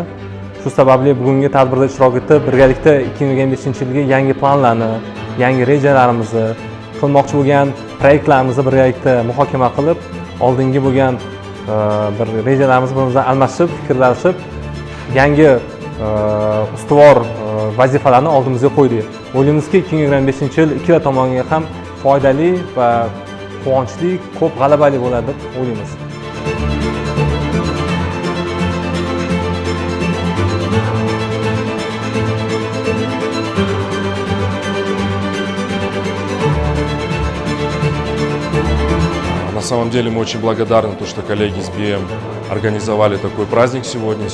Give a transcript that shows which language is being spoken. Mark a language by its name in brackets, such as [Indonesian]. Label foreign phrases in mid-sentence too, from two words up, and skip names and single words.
[Uzbek] Shu sababli bugungi tadbirda ishtirok etib, birgalikda 2025-yilga yangi planlarni, yangi rejalarimizni, qilmoqchi bo'lgan proyektlarimizni birgalikda muhokama qilib, oldingi bo'lgan bir rejalarimizni bilan almashib, fikrlashib, yangi ustuvor vazifalarni oldimizga qo'ydik. O'ylaymizki, 2025-yil ikkala tomonga ham foydali va quvonchli, ko'p g'alabali bo'ladi deb o'ylaymiz. [Russian] На самом деле мы очень благодарны, что коллеги из BM организовали такой праздник сегодня.